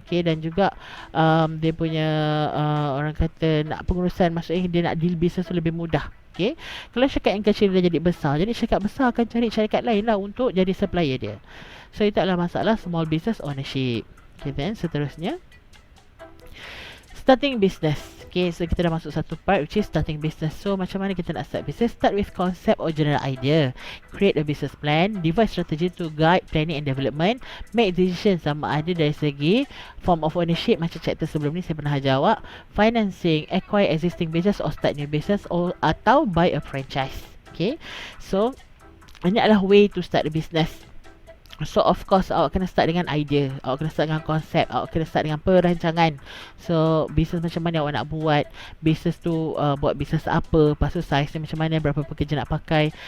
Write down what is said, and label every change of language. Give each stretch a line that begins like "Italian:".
Malay: Okay, dan juga dia punya orang kata nak pengurusan, maksudnya dia nak
English: deal business
Malay: lebih mudah. Okay, kalau syarikat yang kecil dah jadi besar, jadi syarikat besar akan cari syarikat lain lah untuk jadi supplier dia.
English: So
Malay: itu adalah masalah
English: small business ownership. Okay, then
Malay: seterusnya
English: starting business. Okay, so
Malay: kita dah masuk satu
English: part which is starting business. So
Malay: macam mana kita nak
English: start business? Start with concept or general idea. Create a business plan. Devise strategy to guide planning and development. Make decision
Malay: sama ada dari segi
English: form of ownership macam chapter
Malay: sebelum ni saya pernah jawab.
English: Financing, acquire existing business or start new business,
Malay: atau
English: buy a franchise. Okay, so
Malay: ini adalah
English: way to start a business. So of course
Malay: awak kena start dengan idea, awak kena start dengan konsep, awak kena start dengan perancangan. So bisnes macam mana awak nak buat, bisnes tu buat bisnes apa, lepas tu size ni macam mana, berapa pekerja nak pakai.